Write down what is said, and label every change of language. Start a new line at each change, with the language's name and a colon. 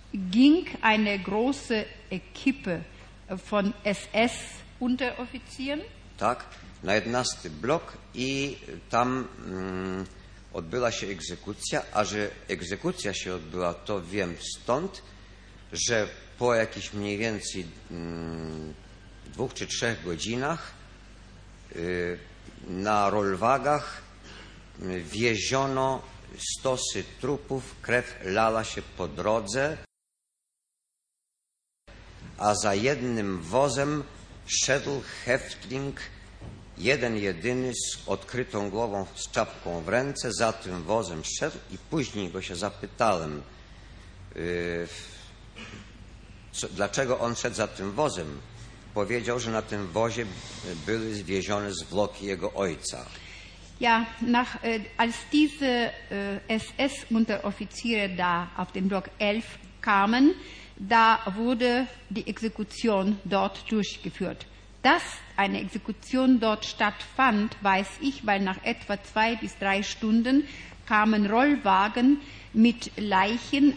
German: Ging eine große Ekipe von SS-Unteroffizieren.
Polish: Tak, na 11. Blok i tam odbyła się egzekucja, a że egzekucja się odbyła, to wiem stąd, że po jakichś mniej więcej dwóch czy trzech godzinach na rolwagach wieziono stosy trupów, krew lała się po drodze, a za jednym wozem szedł häftling, jeden jedyny z odkrytą głową, z czapką w ręce, za tym wozem szedł i później go się zapytałem, dlaczego on szedł za tym wozem. Powiedział, że na tym wozie były zwiezione zwłoki jego ojca.
German: Ja, als diese SS-Unteroffiziere da auf dem Block 11 kamen, da wurde die Exekution dort durchgeführt. Dass eine Exekution dort stattfand, weiß ich, weil nach etwa 2 bis 3 Stunden kamen Rollwagen mit Leichen.